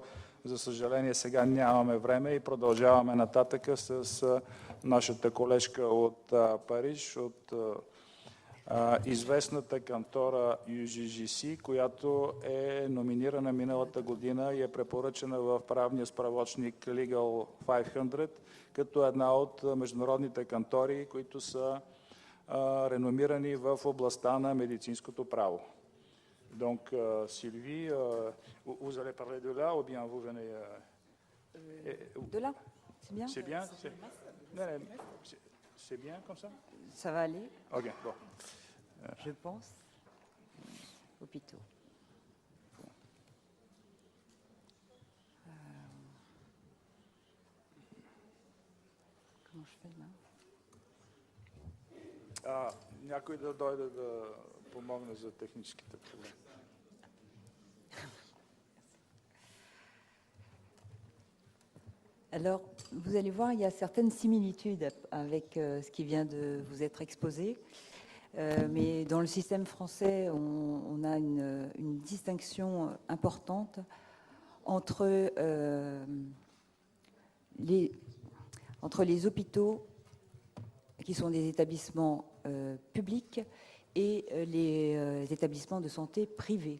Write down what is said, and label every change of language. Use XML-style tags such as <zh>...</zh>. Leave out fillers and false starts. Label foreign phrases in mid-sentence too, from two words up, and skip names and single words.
<bg>за съжаление, сега нямаме време и продължаваме нататъка с нашата колежка от Париж, от известната кантора UGGC, която е номинирана миналата година и е препоръчена в правния справочник Legal 500, като една от международните кантори, които са реномирани в областта на медицинското право.</bg> <fr>Donc, Sylvie, vous allez parler de là ou bien vous venez... De là, c'est bien. C'est bien, c'est bien comme ça? Ça va aller. Ok, bon. Je pense. Hôpitaux. Comment je fais là?</fr> <bg>Някой да дойде да помогне за техническите проблеми.</bg> <fr>Alors, vous allez voir, il y a certaines similitudes avec ce qui vient de vous être exposé. Mais dans le système français, on a une distinction importante entre les hôpitaux, qui sont des établissements publics, et les établissements de santé privés.</fr>